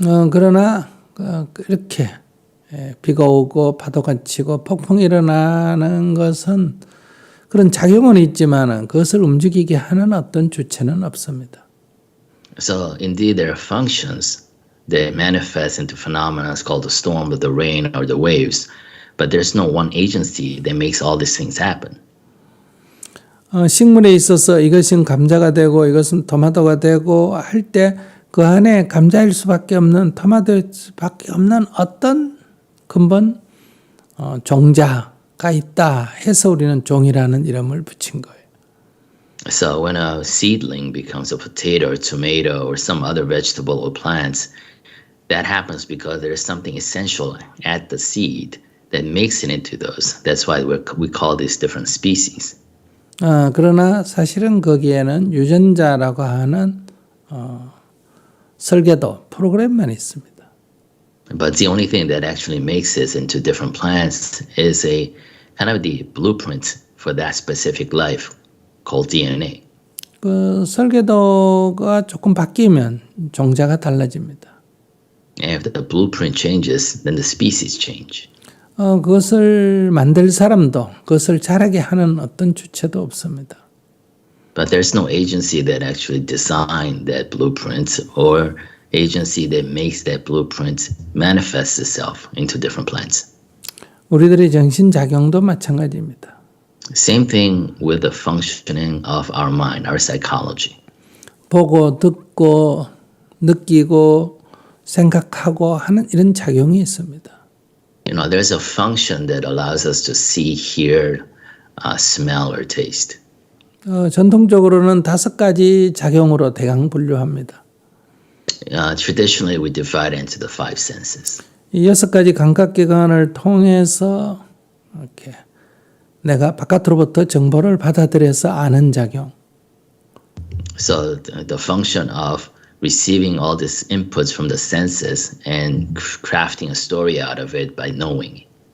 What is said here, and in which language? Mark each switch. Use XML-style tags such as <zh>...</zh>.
<ko>그러나 이렇게 비가 오고 파도가 치고 폭풍이 일어나는 것은 그런 작용은 있지만 그것을 움직이게 하는 어떤 주체는 없습니다.</ko> <en>So indeed there are functions that manifest into phenomena called the storm or the rain or the waves, but there's no one agency that makes all these things happen.</en> <ko>식물에 있어서 이것은 감자가 되고 이것은 토마토가 되고 할 때 그 안에 감자일 수밖에 없는 토마토일 수밖에 없는 어떤 근본 종자가 있다 해서 우리는 종이라는 이름을 붙인 거예요.</ko> <en>So when a seedling becomes a potato or tomato or some other vegetable or plants, that happens because there is something essential at the seed that makes it into those. That's why we call these different species.</en> <ko>그러나 사실은 거기에는 유전자라고 하는 설계도 프로그램만 있습니다.</ko> <en>But the only thing that actually makes this into different plants is a kind of the blueprint for that specific life called DNA.</en> <ko>그 설계도가 조금 바뀌면 종자가 달라집니다.</ko> <en>And if the blueprint changes, then the species change.</en> <ko>그것을 만들 사람도 그것을 잘하게 하는 어떤 주체도 없습니다.</ko> <en>But there's no agency that actually designed that blueprint or agency that makes that blueprint manifest itself into different plants.</en> <ko>우리들의 정신작용도 마찬가지입니다.</ko> <en>Same thing with the functioning of our mind, our psychology.</en> <ko>보고 듣고 느끼고 생각하고 하는 이런 작용이 있습니다.</ko> <en>You know, there's a function that allows us to see, hear, smell, or taste.</en> <ko>전통적으로는 5가지 작용으로 대강 분류합니다.</ko> <en>Traditionally, we divide it into the 5 senses.</en> <ko>이 6가지 감각기관을 통해서 이렇게 내가 바깥으로부터 정보를 받아들여서 아는 작용.</ko> <en>So the function of receiving all these inputs from the senses and crafting a story out of it by knowing it.</en>